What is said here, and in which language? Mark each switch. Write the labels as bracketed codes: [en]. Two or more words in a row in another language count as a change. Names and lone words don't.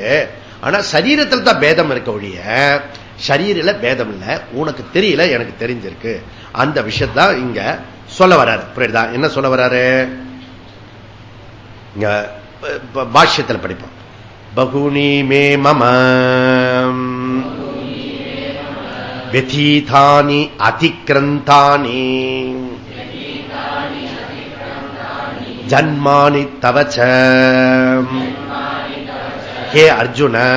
[ta] ஆனா சரீரத்தில் தான் பேதம் இருக்க ஒழிய சரீரில பேதம் இல்ல. உனக்கு தெரியல, எனக்கு தெரிஞ்சிருக்கு. அந்த விஷயத்தான் இங்க சொல்ல வர்றாரு. புரியுதா? என்ன சொல்ல வர்றாரு? இங்க பாஷ்யத்தில் படிப்போம். [sa] बहूनि मे मम व्यतीतानि अतिक्रन्तानि जन्मानि तव च हे अर्जुन